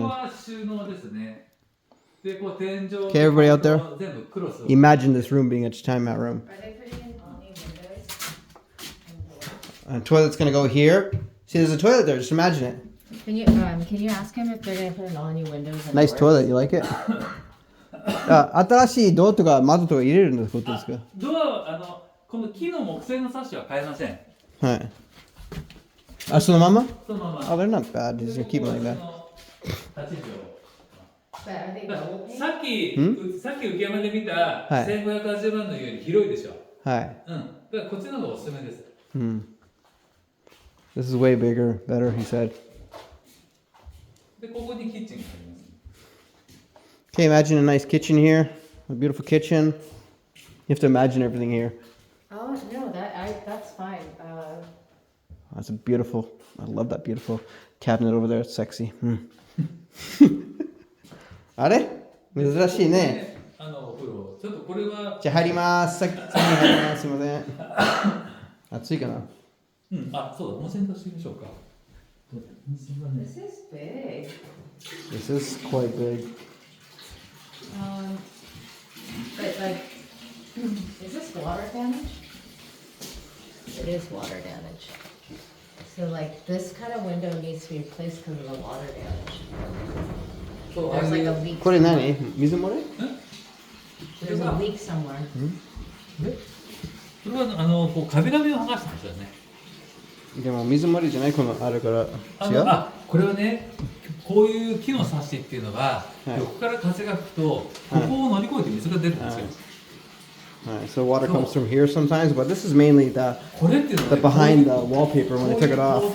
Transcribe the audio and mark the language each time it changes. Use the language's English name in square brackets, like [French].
[Japanese] ここは収納ですね。で、こう天井。 [English] Okay, everybody out there? [Japanese] 全部クロス。 [English] Imagine this room being a tatami mat room. Are they putting in all new windows? Toilet's gonna go here. See, there's a toilet there. Just imagine it. Can you ask him if they're gonna put in all new windows? And Nice doors? toilet. You like it? [Japanese] 新しいドアとか窓とか入れるんですことですか？ドア、この木の木製のサッシは変えません。はい。あ、そのまま？そのまま。 [English] Oh, they're not bad. Just gonna keep them like that. [Japanese] 8畳。 [English] But are they double paint? [Japanese] さっき浮山で見たはい 1580万のより広いでしょ。はい。うん。だからこっちの方がおすすめです。 [English] This is way bigger, better, he said. [Japanese] で、ここにキッチンがあります。 [English] Okay, imagine a nice kitchen here. A beautiful kitchen. You have to imagine everything here. Oh no, that's fine. That's a beautiful, I love that beautiful cabinet over there. It's sexy. [Japanese] あれ珍しいね。お風呂。ちょっとこれは。じゃあ入ります。先に入ります。すいません。暑いかな？うん、あ、そうだ、温泉としてみましょうか。 [English] This is big. This is quite big. But like, is this water damage? It is water damage. So like this kind of window needs to be replaced because of the water damage. There's like a leak. [Japanese] これ何？水漏れ？ [English] There's a leak somewhere. [Japanese] これはこう壁紙を剥がしたんですよね。でも水漏れじゃないこのあるから違う？これはね、こういう木のサッシっていうのが、横から風が吹くと、ここを乗り越えて水が出るんですよ。 [English] Right, so water comes from here sometimes, but this is mainly the behind the wallpaper when they took it off.